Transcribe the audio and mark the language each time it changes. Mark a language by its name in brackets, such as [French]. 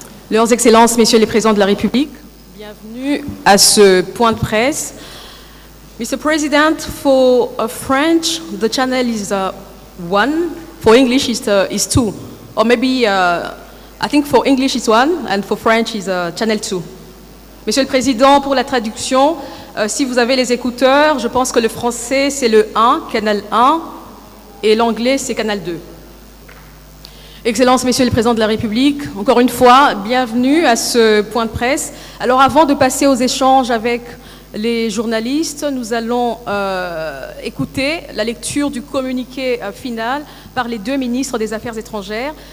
[French] Leurs Excellences, Messieurs les Présidents de la République, bienvenue à ce point de presse. [English] Mr. President, for French, the channel is one. For English, is two. Or maybe, I think for English it's one, and for French is channel 2. [French] Monsieur le Président, pour la traduction, si vous avez les écouteurs, je pense que le français c'est le 1, canal 1, et l'anglais c'est canal 2. Excellences, Messieurs les Présidents de la République, encore une fois, bienvenue à ce point de presse. Alors avant de passer aux échanges avec les journalistes, nous allons écouter la lecture du communiqué final par les deux ministres des Affaires étrangères.